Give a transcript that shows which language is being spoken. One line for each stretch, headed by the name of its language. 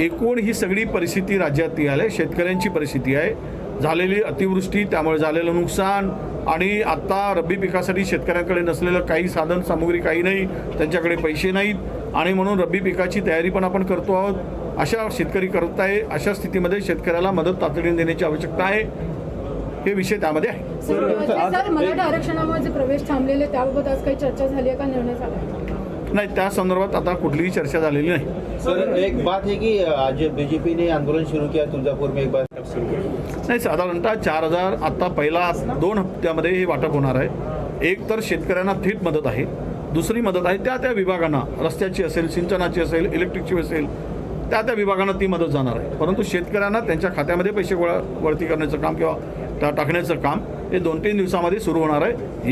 Marathi: एकूण ही सगळी परिस्थिती राज्यात आली, शेतकऱ्यांची परिस्थिती आहे, झालेली अतिवृष्टी, त्यामुळे झालेलं नुकसान आणि आता रब्बी पिकासाठी शेतकऱ्यांकडे नसलेलं काही साधन सामुग्री काही नाही, त्यांच्याकडे पैसे नाहीत आणि म्हणून रब्बी पिकाची तयारी पण आपण करतो आहोत। अशा शेतकरी करत आहे, अशा स्थितीमध्ये शेतकऱ्याला मदत तातडीने देण्याची आवश्यकता आहे, हे विषय त्यामध्ये आहे। सर, मराठा आरक्षणामुळे जे प्रवेश थांबलेले त्याबाबत आज काही चर्चा झाली आहे का, निर्णय झाला? नाही, त्या संदर्भात आता कुठलीही चर्चा झालेली नाही।
Hindi: सर, एक बात है कि आज बीजेपी ने आंदोलन शुरू किया तुलजापुर में, एक बार
Marathi: नाही, साधारणतः 4000 आता पहिला 2 हप्त्यामध्ये हे वाटप होणार आहे। एक तर शेतकऱ्यांना थेट मदत आहे, दुसरी मदत आहे त्या विभागांना, रस्त्याची असेल, सिंचनाची असेल, इलेक्ट्रिकची असेल, त्या विभागांना ती मदत जाणार आहे। परंतु शेतकऱ्यांना त्यांच्या खात्यामध्ये पैसे वळती करण्याचं काम किंवा टाकण्याचं काम हे 2-3 दिवसामध्ये सुरू होणार आहे।